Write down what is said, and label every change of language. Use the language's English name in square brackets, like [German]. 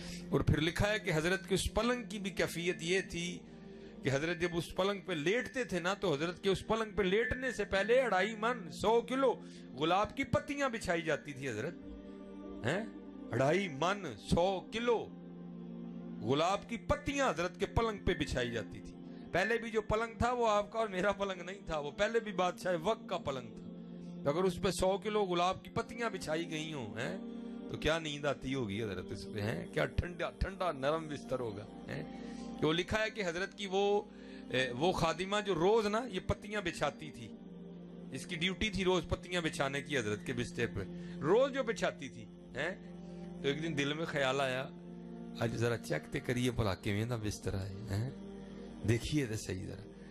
[Urdu] اور پھر لکھا ہے کہ حضرت کے اس پلنگ کی بھی کیفیت یہ تھی کہ حضرت جب اس پلنگ پہ لیٹتے تھے نا تو حضرت کے اس پلنگ پہ لیٹنے سے پہلے 2.5 من 100 کلو گلاب کی پتیاں بچھائی جاتی تھی حضرت. 2.5 من 100 کلو گلاب کی پتیاں حضرت کے پلنگ پہ بچھائی جاتی تھی. پہلے بھی جو پلنگ تھا وہ آپ کا اور میرا پلنگ نہیں تھا, وہ پہلے بھی بادشاہ وقت کا پلنگ تھا. اگر اس پہ 100 کلو گلاب کی پتیاں بچھائی گئی ہوں تو کیا نیند آتی ہوگی حضرت اس پہ, کیا ٹھنڈا ٹھنڈا نرم بستر ہوگا. وہ لکھا ہے کہ حضرت کی وہ خادمہ جو روز نا یہ پتیاں بچھاتی تھی, اس کی ڈیوٹی تھی روز پتیاں بچھانے کی حضرت کے بستر پہ, روز جو بچھاتی تھی. تو ایک دن دل میں خیال آیا [Punjabi] آج ذرا چیک تے کریے بھلا کیویں دا بستر ہے, [Urdu] دیکھیے تو صحیح ذرا.